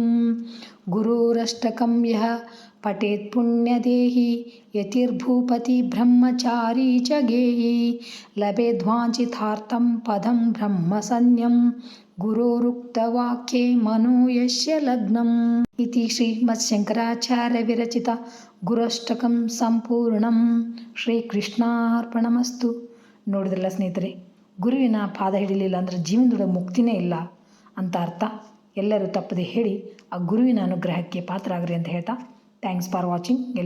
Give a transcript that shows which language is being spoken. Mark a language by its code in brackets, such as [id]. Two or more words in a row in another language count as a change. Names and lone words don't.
[sa] ಗುರೋರಷ್ಟಕಂ ಯಃ ಪಠೇತ್ ಪುಣ್ಯದೇಹಿ ಯತಿರ್ಭೂಪತಿ ಬ್ರಹ್ಮಚಾರಿ ಚ ಗೇಹಿ ಲಭೇದ್ವಾಂಛಿತಾರ್ಥಂ ಪದಂ ಬ್ರಹ್ಮಸನ್ಯಂ ಗುರೋರುಕ್ತವಾಕ್ಯೇ ಮನೋ ಯಸ್ಯ ಲಗ್ನಂ. ಇತಿ ಶ್ರೀಮತ್ಶಂಕರಾಚಾರ್ಯ ವಿರಚಿತ ಗುರಷ್ಟಕಂ ಸಂಪೂರ್ಣಂ. ಶ್ರೀಕೃಷ್ಣಾರ್ಪಣಮಸ್ತು. [kn] ನೋಡಿದ್ರಲ್ಲ ಸ್ನೇಹಿತರೆ, ಗುರುವಿನ ಪಾದ ಹಿಡಿಲಿಲ್ಲ ಅಂದರೆ ಜೀವನದೊಳಗೆ ಮುಕ್ತಿನೇ ಇಲ್ಲ ಅಂತ ಅರ್ಥ. ಎಲ್ಲರೂ ತಪ್ಪದೆ ಹೇಳಿ ಆ ಗುರುವಿನ ಅನುಗ್ರಹಕ್ಕೆ ಪಾತ್ರರಾಗ್ರಿ ಅಂತ ಹೇಳ್ತಾ [en] thanks for watching.